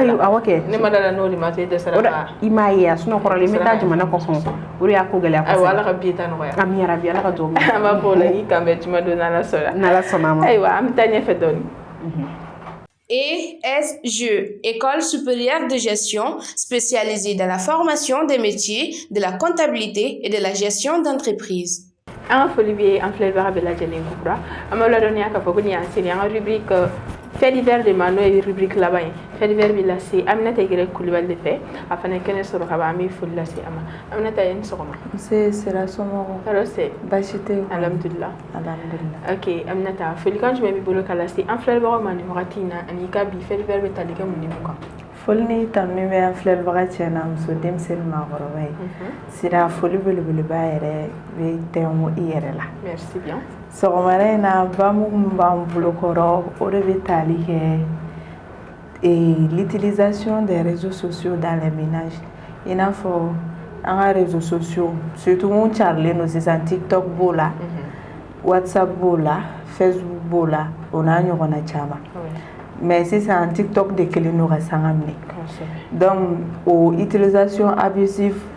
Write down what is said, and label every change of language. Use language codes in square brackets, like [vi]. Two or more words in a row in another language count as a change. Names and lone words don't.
[bm] ayi awɔ kɛ ne ma dala n'o de ma se dɛsɛra ka i m'a ye a sinon kɔrɔlen n bɛ taa jamana kɔfɛ o de y'a ko gɛlɛya kosɛbɛ ayiwa ala ka bi ta nɔgɔya ami yarabi ala ka dugawu an b'a fɔ o la i kan bɛ juma don n'ala sɔnna ma ayiwa an bɛ taa ɲɛfɛ dɔɔni [fr] ESGE, École supérieure de gestion spécialisée dans la formation des métiers de la comptabilité et de la gestion d'entreprise. [bm] An ka foli bɛ an filɛbaga bɛɛ lajɛlen kura an b'a ladɔnniya k'a fɔ ko nin y'an seli an ka [fr] rubrique fait divers [bm] de ma n'o ye rubrique laban ye [fr] fait divers [bm] bɛ lase Aminata Yɛrɛ Kulibali de fɛ a fana kɛnɛ sɔrɔ ka ban an bɛ foli lase a ma Aminata i ni sɔgɔma. Nse sera somɔgɔw. Hɛrɛ se. Baasi tɛ yen. Alhamdulillah. Alhamdulillah. Ok Aminata folikan jumɛn b'i bolo ka lase an filɛbagaw ma nin wagati in na ani ka bi [fr] fait divers [bm] bɛ tali kɛ mun ni mun kan. Foli ni tanu bɛ an filɛbaga cɛ n'a muso denmisɛnnin maakɔrɔba ye. Sira foli belebeleba yɛrɛ bɛ tɛnku i yɛrɛ la. [fr] Merci bien. [bm] Sɔgɔmada in na bamu min b'an bolokɔrɔ o de bɛ tali kɛ [fr] l'utilisation des réseaux sociaux dans les ménages [bm] i n'a fɔ an ka [fr] réseaux sociaux [bm] surtout mun carilen don sisan TikTok b'o la WhatsApp b'o la Facebook b'o la o n'a ɲɔgɔnna caman mais sisan TikTok de kelen don ka sanga minɛ donc o [fr] utilisation abusive